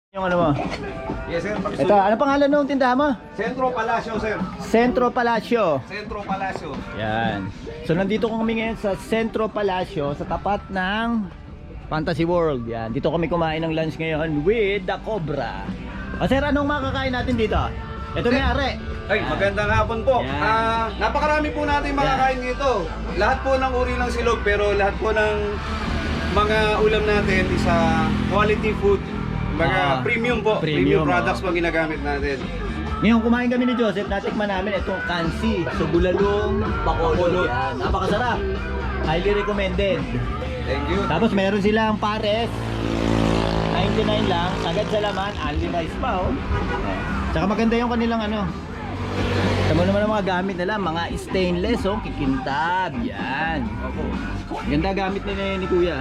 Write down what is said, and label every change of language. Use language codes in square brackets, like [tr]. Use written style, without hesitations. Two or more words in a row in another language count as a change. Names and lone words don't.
[tl] Yung ano mo? [en] Yes, sir. [tl] Ito, ano pangalan ng tindahan mo? Centro Palacio, sir. Centro Palacio. Centro Palacio. Yan. So nandito kami ngayon sa Centro Palacio sa tapat ng Fantasy World. Yan. Dito kami kumain ng lunch ngayon [en] with the [tl] Cobra. O sir, anong makakain natin dito? Ito may are. Ay, magandang hapon po. Yan. Napakarami po natin makakain dito. Lahat po ng uri ng silog, pero lahat po ng mga ulam natin is [en] quality food. [tl] Mga premium po. [en] Premium products [tl] po ginagamit natin. Ngayon kumain kami ni Joseph, natikman namin itong kansi, so bulalong bacolod. Yan, napakasarap. [en] Highly recommended. Thank you. [tl] Tapos meron silang pares, 99 lang, sagad sa laman, [en] only rice [tl] pa oh. Tsaka maganda yung kanilang ano. Tama naman ang mga gamit nila, mga stainless oh, kikintab. Yan. Opo. Ganda gamit ni Kuya.